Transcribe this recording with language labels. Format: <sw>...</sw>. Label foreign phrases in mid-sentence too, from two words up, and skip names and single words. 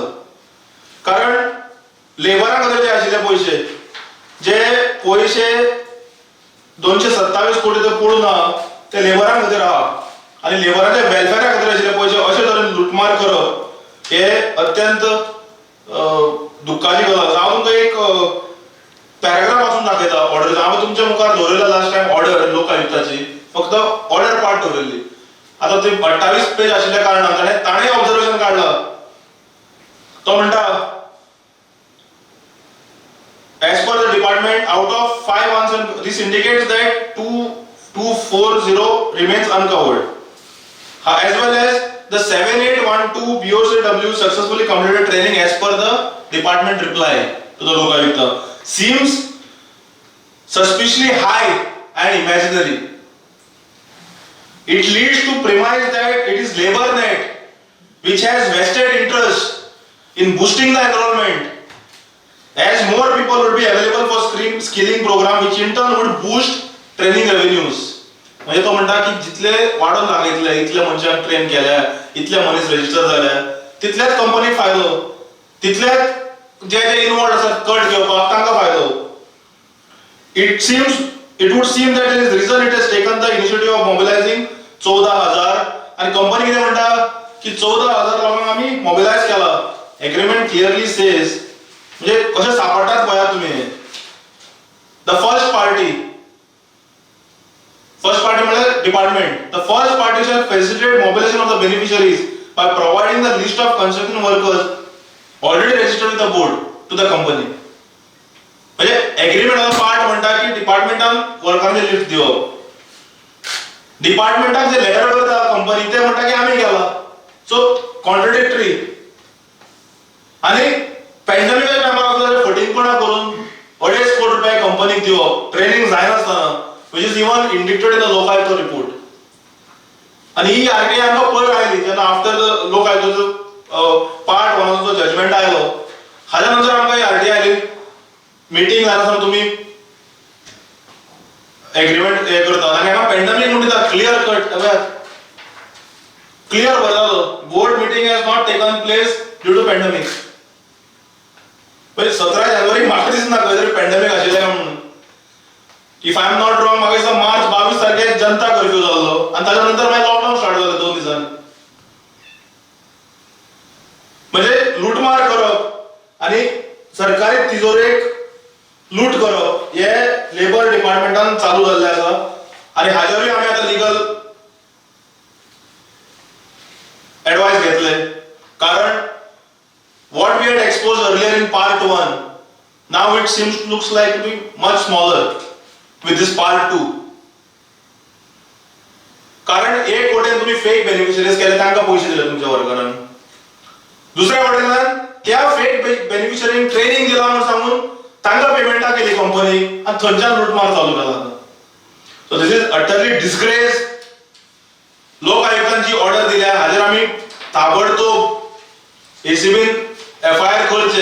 <kok>कारण लेबरा खातीर जे आशिल्ले पयशे, जे पयशे 227 कोटी ते पडूना ते लेबरां खातीर आहा, आणि लेबरांच्या वेलफेअरा खातीर आशिल्ले पयशे अशे तरेन लुटमार करप हे अत्यंत दुःखाची गजाल. हांव तुमकां एक पॅराग्राफ वाचून दाखयता ऑर्डर. हांवें तुमच्या मुखार दवरयला लास्ट टायम ऑर्डर लोकायुक्ताची, फक्त ऑर्डर पार्ट दवरली. आता ती 28 पेज आशिल्ल्या कारणान ताणें ऑब्झर्वेशन काढला. तो म्हणटा,</kok> <en>as per the department, out of 5 answers, this indicates that 2,240 remains uncovered. As well as the 7,812 BOCW successfully completed training as per the department reply to the Lokayukta seems suspiciously high and imaginary. It leads to premise that it is LaborNet which has vested interest in boosting the enrollment, as more people would be available for skilling program which in turn would boost training revenues.</en> <kok>म्हणजे तो म्हणता की जितले वाढून लागितले, इतले मनशांक ट्रेन केल्या, इतले मनीस रजिस्टर झाले, तितल्याच कंपनीक फायदो, तितल्याच जे इनवॉल्ड आसात कट घेवपाक तांकां फायदो.</kok> <en>It would seem that there is reason it has taken the initiative of mobilizing 14,000</en> <kok>आणि कंपनी कितें म्हणटा की 14,000 लोकांक आमी मोबिलायज केला.</kok> <en>agreement clearly says,</en> <kok>म्हणजे कशे सापडटात पळया तुम्ही.</kok> <en>the first party</en> <kok>म्हणजे डिपार्टमेंट.</kok> <en>The first party shall facilitate mobilization of the beneficiaries by providing the list of construction workers already registered with the board to the company.</en> <kok>म्हणजे एग्रीमेंटाचो पार्ट म्हणटा की डिपार्टमेंटान वर्करांची लिस्ट दिवप. डिपार्टमेंटाक जे लेटर करता कंपनी ते म्हणटा की आम्ही केला.</kok> <en>so contradictory.</en> <kok>आणि पॅन्डेमिकच्या टायमार फटींगपणा करून 2.5 कोटी रुपया कंपनीक दिवप ट्रेनिंग जायनासतना,</kok> <en>which is even indicted in the Lokayukta report.</en> <kok>आणि ही आरटीआय आमकां पयर आयली जेन्ना आफ्टर द लोकायुक्ताचो पार्ट 1 जो जजमेंट आयलो हाच्या नंतर आमकां आरटीआय आयली मिटींग जाल्यार तुम्ही एग्रीमेंट हे करता आनी हांगा पॅन्डेमिक म्हणून दिता</kok> <en>clear cut</en> <kok>क्लियर बरयलो</kok> <en>board meeting has not taken place due to pandemic.</en> <kok>म्हणजे 17 जानेवारी म्हाका दिसना खंय तरी पॅन्डेमिक आशिल्लें म्हणून.</kok> <en>if I am not wrong</en> <kok>म्हाका दिसता मार्च 22 तारखेक जनता कर्फ्यू जाल्लो आनी ताच्या नंतर मागीर</kok> <en>lockdown start</en> <kok>जालें 2 दिसांनी. म्हणजे लुटमार करप आनी सरकारी तिजोरेक लूट करप हे लेबर डिपार्टमेंटान चालू जाल्लें आसा आनी हाजेरूय आमी आतां</kok> <en>legal advice</en> <kok>घेतले.</kok> <en>कारण what we had exposed earlier in part 1 now it looks like to be much smaller with this part 2.</en> <kok>कारण एक वटेन तुम्ही</kok> <en>fake beneficiaries</en> <kok>केले तांकां पैसे दिले तुमच्या वर्करांनी, दुसऱ्या वटेन त्या फेक बेनिफिशरींक ट्रेनिंग दिला म्हणून सांगून तांकां पेमेंटा केली कंपनी आनी थंयच्यान लुटमार चालू केला.</kok> <en>so this is utterly disgrace.</en> <kok>लोक आयुक्तान जी ऑर्डर दिल्या हाजेर आमी ताबडतोब एसीबीन एफआयआर करचे.</kok>